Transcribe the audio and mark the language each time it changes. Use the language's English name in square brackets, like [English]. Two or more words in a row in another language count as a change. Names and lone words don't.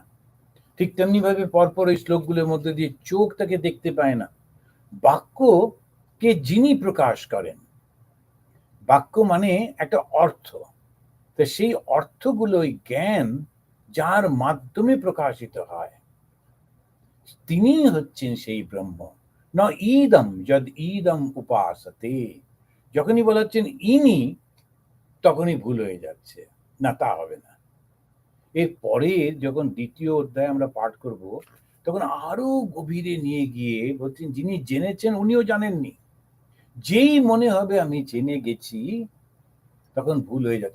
[Bangla] ঠিক তেমনি ভাবে পরপর এই শ্লোকগুলোর মধ্যে দিয়ে চোখ তাকে দেখতে পায় না। বাক্য কে যিনি প্রকাশ করেন, বাক্য মানে একটা অর্থ, তো সেই অর্থগুলো ওই জ্ঞান যার মাধ্যমে প্রকাশিত হয়, তিনি হচ্ছেন সেই ব্রহ্ম। [Sanskrit] ন ইদম যদ ইদম উপাসতে, [Bangla] যখনই বলা হচ্ছেন ইনি, তখনই ভুল হয়ে যাচ্ছে, না তা হবে না। এর পরে যখন দ্বিতীয় অধ্যায় আমরা পাঠ করব, তখন আরো গভীরে নিয়ে গিয়ে বলছেন যিনি জেনেছেন উনিও জানেননি। যেই মনে হবে আমি জেনে গেছি, তখন ভুল হয়ে যাচ্ছে।